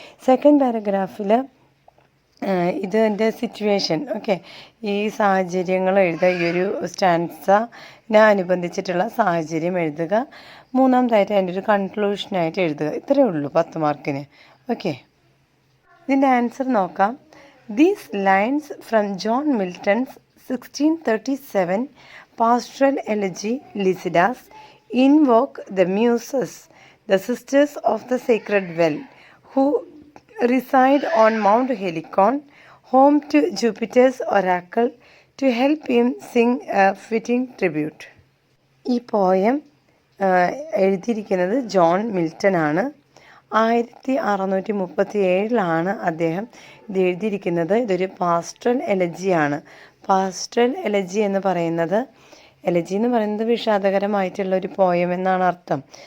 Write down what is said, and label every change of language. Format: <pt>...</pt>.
<ml>Second പാരഗ്രാഫിൽ ഇതിൻ്റെ situation, okay, ഈ സാഹചര്യങ്ങൾ എഴുതുക, ഈ ഒരു സ്റ്റാൻസിനെ അനുബന്ധിച്ചിട്ടുള്ള സാഹചര്യം എഴുതുക. മൂന്നാമതായിട്ട് അതിൻ്റെ ഒരു കൺക്ലൂഷനായിട്ട് എഴുതുക. ഇത്രയേ ഉള്ളൂ 10 മാർക്കിന്. ഓക്കെ, ഇതിൻ്റെ ആൻസർ നോക്കാം.</ml> <en>These lines from John Milton's 1637 pastoral elegy Lycidas invoke the Muses, the sisters of the sacred well, who reside on Mount Helicon, home to Jupiter's oracle, to help him sing a fitting tribute.</en> <ml>ഈ poem എഴുതിയിരിക്കുന്നത് John Milton ആണ്. 1637 അദ്ദേഹം ഇത് എഴുതിയിരിക്കുന്നത്. ഇതൊരു pastoral എലജിയാണ്. Pastoral elegy എന്ന് പറയുന്നത്, elegy എന്ന് പറയുന്നത് വിഷാദകരമായിട്ടുള്ള ഒരു പോയം എന്നാണ് അർത്ഥം.</ml>